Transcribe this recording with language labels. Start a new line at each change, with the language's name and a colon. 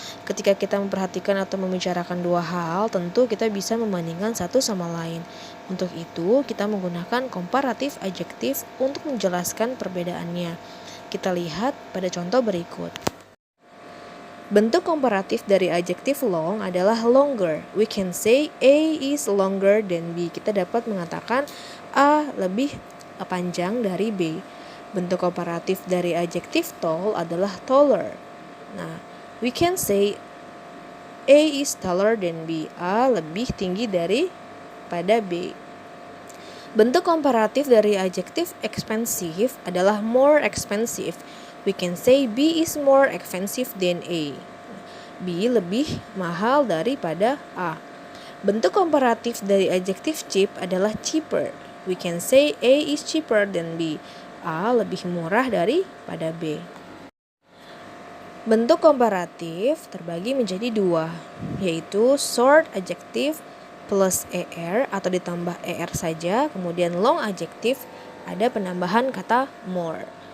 Indonesian: Ketika kita memperhatikan atau membicarakan dua hal, tentu kita bisa membandingkan satu sama lain. Untuk itu, kita menggunakan comparative adjective untuk menjelaskan perbedaannya. Kita lihat pada contoh berikut. Bentuk komparatif dari adjektif long adalah longer.
English: We can say A is longer than B.
Indonesian: Kita dapat mengatakan A lebih panjang dari B. Bentuk komparatif dari adjektif tall adalah taller.
English: Nah, we can say A is taller than B.
Indonesian: A lebih tinggi daripada B. Bentuk komparatif dari adjektif expensive adalah more expensive.
English: We can say B is more expensive than A.
Indonesian: B lebih mahal daripada A. Bentuk komparatif dari adjektif cheap adalah cheaper.
English: We can say A is cheaper than B.
Indonesian: A lebih murah daripada B. Bentuk komparatif terbagi menjadi dua, yaitu short adjective plus er atau ditambah er saja, kemudian long adjective ada penambahan kata more.